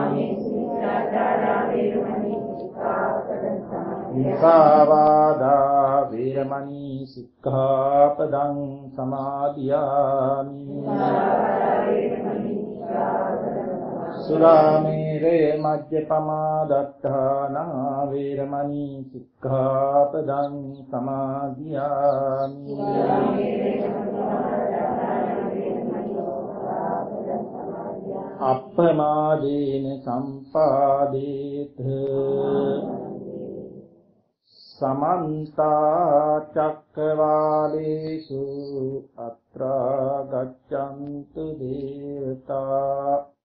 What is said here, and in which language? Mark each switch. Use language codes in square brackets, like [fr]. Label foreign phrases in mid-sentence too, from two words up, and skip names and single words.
[pi] මුසාවාදා වේරමණී සික්ඛාපදං සමාදියාමි සුරාමේරය මජ්ජපමා දත්තානා වේරමණී සික්ඛාපදං සමාදියාමි අප්පමාදේන සම්පාදේත සමන්ත චක්කවාලේසු අත්‍රා ගච්ඡන්තු දේවතා